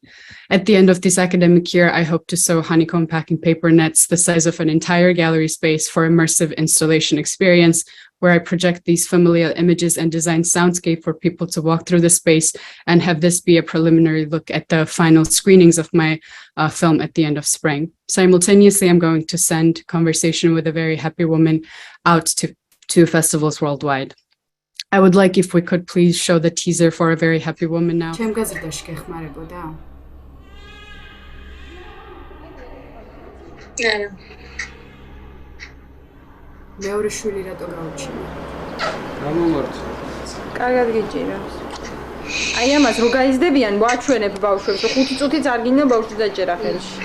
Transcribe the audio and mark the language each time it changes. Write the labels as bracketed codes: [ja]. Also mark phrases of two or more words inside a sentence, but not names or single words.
[en] At the end of this academic year, I hope to sew honeycomb packing paper nets the size of an entire gallery space for immersive installation experience, where I project these familial images and design soundscape for people to walk through the space and have this be a preliminary look at the final screenings of my film at the end of spring. Simultaneously, I'm going to send Conversation with a Very Happy Woman out to festivals worldwide. I would like if we could please show the teaser for A Very Happy Woman now. [ka] ჩემ გაზრდაში გეხმარებოდა? მეორე შვილი რატო გაუჩინა? გამომართვა. კარგად გიჭირავს. აი ამას რო გაიზდებიან, ვაჩვენებ ბავშვებს, 5 წუთიც არ გინდა ბავშვი დაჭერა ხელში.